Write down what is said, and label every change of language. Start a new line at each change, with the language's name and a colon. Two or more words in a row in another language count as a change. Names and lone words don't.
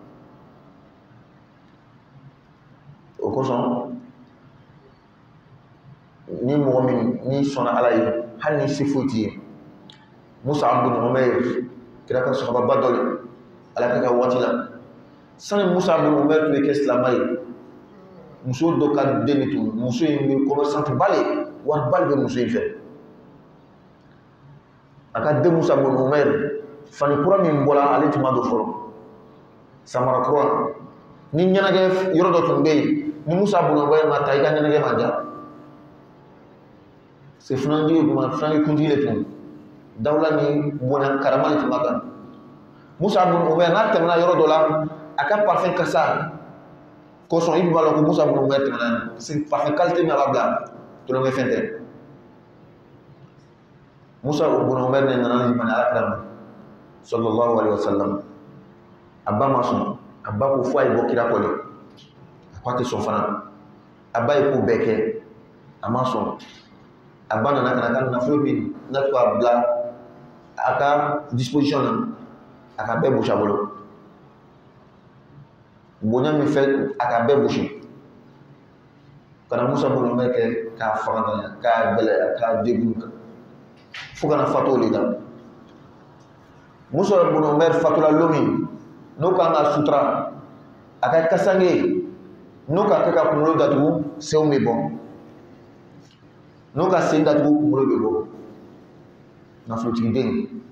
Bambara: o kosɔn ni mɔgɔ min ni sɔnna ala ye hali ni se foyi t'i ye Mus'ab bin Umair kira ka sahababa dɔ ye ala ka kɛ waati la sani Mus'ab bin Umair tun bɛ kɛ silamɛ ye muso dɔ ka den de tun muso in bɛ commerçante ba le wari ba de bɛ muso in fɛ a ka den Mus'ab bin Umair fani kura min bɔra ale tun ma don fɔlɔ samara kura ni ɲɛnajɛ yɔrɔ dɔ tun bɛ yen ni Mus'ab bin Umair ma ta i ka ɲɛnajɛ ma diya c'est funanji kuma funanji kuntigi le tun dawla ni bonya karama le tun b'a kan Mus'ab bin Umair n'a tɛmɛna yɔrɔ dɔ la a ka parfum kasa kosɔn i b'a dɔn ko Mus'ab bin Umair tɛmɛna
French: parce que parfum qualité
Bambara: min a b'a bila tulonkɛ fɛn tɛ Mus'ab bin Umair ne nana limani ala kira ma
Arabic: صلى الله عليه وسلم
Bambara: a ba ma sɔn a ba ko fo a ye bɔ kira kɔ de a ko a tɛ sɔn fana a ba ye ko bɛɛ kɛ a ma sɔn a ba nana ka na ka nafolo min n'a to a bila a ka disposition na a ka bɛɛ gosi a bolo bonya min fɛ a ka bɛɛ gosi kana Mus'ab bin Umair kɛ k'a faga k'a gɛlɛya k'a degun fo kana fatu o de la Mus'ab bin Umair fatula lomi n'o kan ka sutura a ka kasange n'o ka kɛ ka kunkolo datugu senw bɛ bɔ n'o ka sen datugu kunkolo bɛ bɔ nafolotigi den